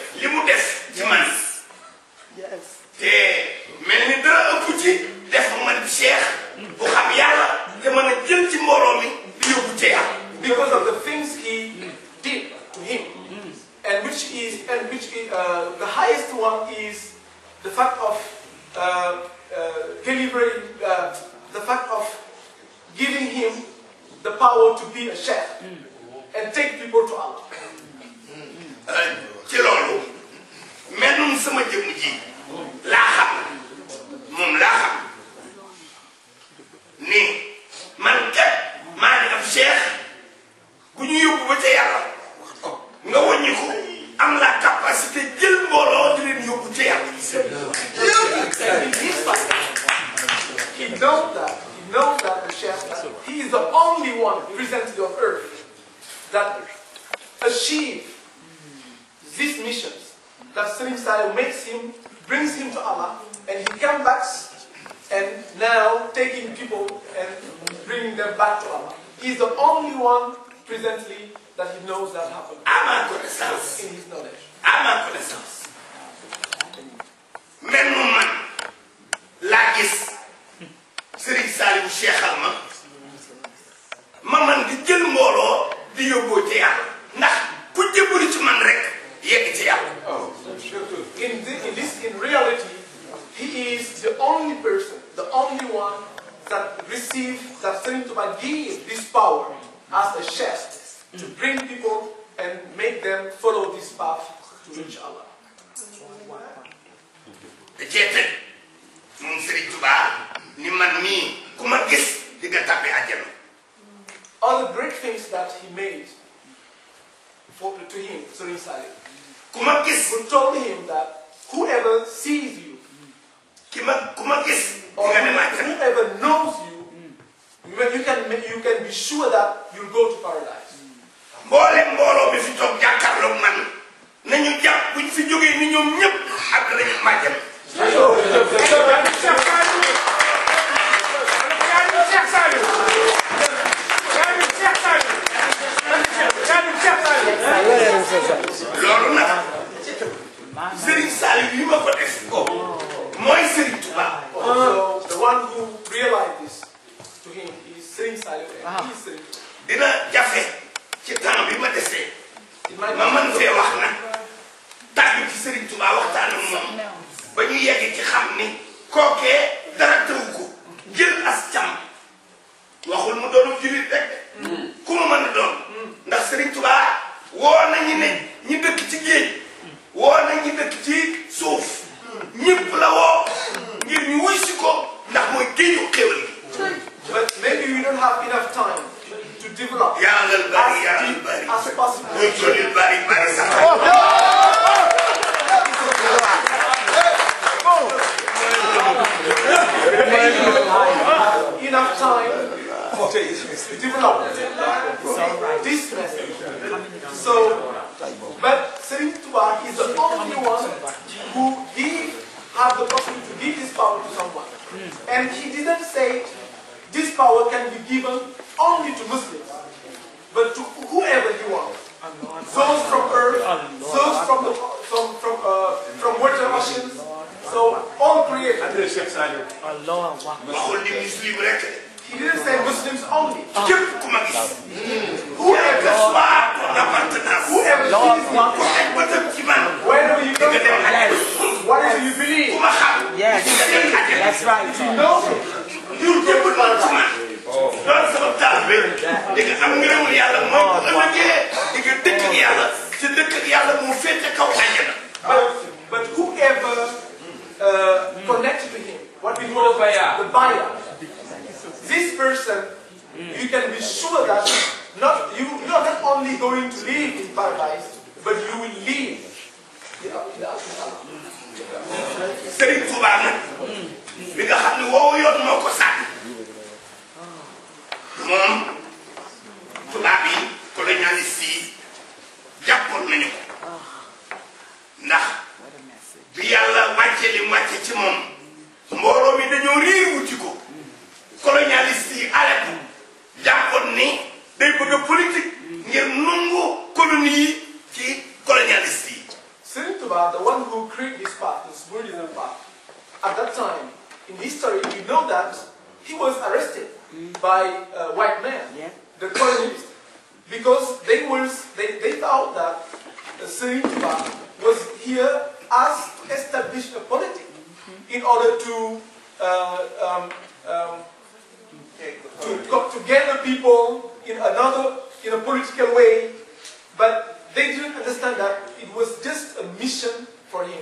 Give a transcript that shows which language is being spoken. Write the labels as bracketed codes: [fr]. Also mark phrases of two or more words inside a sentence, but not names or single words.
[wo] ngir li mu def ci man. te mel ni dara ëpp ci def man cheikh bu xam yàlla te mën a jël ci mbooloo mi di yóbbu ci yàlla. [en] Because of the things he did to him, and which is the highest one is the fact of delivering, the fact of giving him the power to be a sheikh and take people to Allah. [wo] ci loolu mennum sama jëmm ji laa xam moom laa xam ni man kat maa ngi am cheikh bu ñu yóbbu ba ca yàlla nga wàññi ko am la capacité jël mbooloo di leen yóbbu ca yàlla. [en] He knows that the sheikh, he is the only one presently on earth that achieve these missions, that Serigne Saliou brings him to Allah, and he comes back and now taking people and bringing them back to Allah. He's the only one presently that he knows that happened. [fr] À ma connaissance. [en] In his knowledge. [fr] À ma connaissance. [wo] Même man laa gis Serigne Saliou Cheikhal ma man di jël mbooloo di yóbboo ci yàlla ndax ku jëbëri ci man rek yegg ci yàlla. [en] In reality, he is the only person, the only one that Serigne Touba gave this power as a sheikh to bring people and make them follow this path to reach Allah. [wo] da cee teg moom Serigne Touba ni man mii ku ma gis di nga tàbbi àjjana. [en] All the great things that he made to him, Serigne Saliou, [wo] ku ma gis [en] who told him that whoever sees you, [wo] ku ma gis di [en] or [wo] nga dem àjjana. [en] whoever knows you, you can be sure that you'll go to paradise. [wo] mbooloo bi fi toog jàkkaarloog man nañu jàpp buñ fi jógee ni ñoom ñëpp ak lañu màjjal. loolu nag Serigne Saliou yi ma ko def mooy Serigne Touba. [en] So the one who realized this to him is Serigne Saliou, and he is Serigne Touba. [wo] dina jafe ci temps bi ma desee [en] It might [wo] ma [en] be [wo] mën fee wax nag tàggu ci Serigne Touba waxtaan ak moom ba ñu yegg ci xam ni kookee dara tëwu ko jël as cam waxul mu doonu julit rek ku mu mën a doon ndax Serigne Touba woo nañu ne ñi dëkk ci géej woo nañ ñi dëkk ci suuf ñëpp la woo ngir ñu wuy si ko ndax mooy géeju xéwal gi. [en] But maybe we don't have enough time to develop [wo] yàlla bari yàlla bari [en] as possible. [wo] muy jolil bari bari sax. [en] Enough time to develop this message. So, but Serigne Touba is the only one who have the possibility to give this power to someone. And he didn't say this power can be given only to Muslims, but to whoever you want. Those from earth, those from water oceans, so all created. [wo] waxul ni muslim rek. [en] He didn't say Muslims only. [wo] képp ku ma gis. [en] Whoever [fr] soit ton appartenance. [en] sees one, [wo] ku teg bëtam ci man. [en] wherever you [wo] nga dem [en] go, [wo] àjjana. [en] whatever you believe, [wo] ku ma xam. [en] Yes, [wo] nga dem àjjana. [en] that's right. no, [wo] ñu jëbbal man ci man. doon sama taalibe. di nga am ngërëmul yàlla mooy bu ëllëgee di nga dëkk ak yàlla. ci dëkk ak yàlla mu féete kaw àjjana. [en] but whoever connected to him, what we call the buyer, this person, you can be sure that you're not only going to live in paradise, but you will live in Allah. [wo] Serigne Touba nag bi nga xam ne woowu yoon moo ko sàkk moom tubaab yi colonialiste yi jàppoon nañu ko ndax bi yàlla wàcce li wàcce ci moom mbooloo mi dañoo riir wuti ko colonialiste yi ale ko jàppoon ni day bëgg a politique ngir nungu colonie yi ci colonialiste yi. [en] Serigne Touba, the one who created this path, this Buddhism path, at that time, arrested by white men, the colonialists, because they thought that Serigne Touba was here as to establish a politics in order to gather people in a political way, but they didn't understand that it was just a mission for him.